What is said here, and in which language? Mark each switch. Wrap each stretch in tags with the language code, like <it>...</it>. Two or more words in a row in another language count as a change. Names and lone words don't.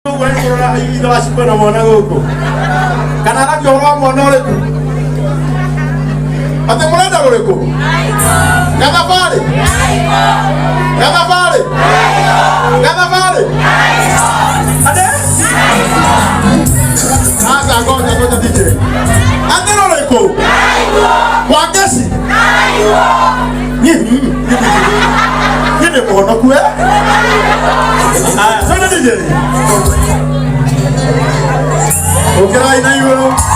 <ki>Ũguo nĩ kũrora hihi ithe wa Cikũ na mwana gũkũ. Kana aragia ũhoro wa mwana ũrĩkũ? Atĩ mũrenda ũrĩkũ? Gathabarĩ? Gathabarĩ? Gathabarĩ? Ade?</ki> <sw>Sasa ngoja, ngoja,</sw> <ki>D J. Atĩ ũrĩkũ? Wa Ngeci? Niĩ, niĩ ndĩ mũhonoku, eh? Aya, twende D J. Ũkĩrai na igũrũ.</ki>